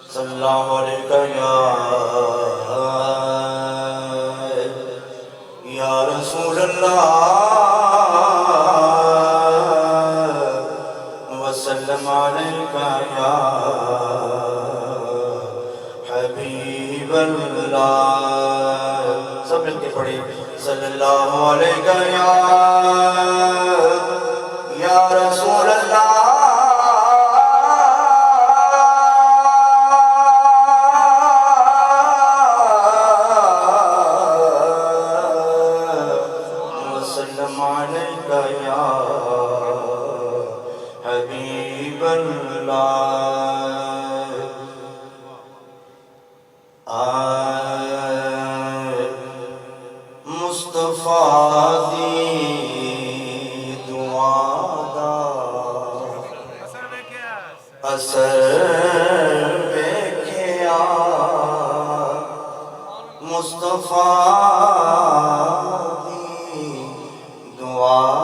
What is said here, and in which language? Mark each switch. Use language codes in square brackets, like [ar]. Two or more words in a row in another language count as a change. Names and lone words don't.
[ar] صلى الله عليه يا رسول الله وسلم عليك يا حبيب الله. [ur] سب مل کے پڑھے [ar] صلى الله عليه يا رسول الله وسلم عليك يا حبيب الله. [pa] مصطفیٰ دی دعا دا اثر ویکھیا، مصطفیٰ دی دعا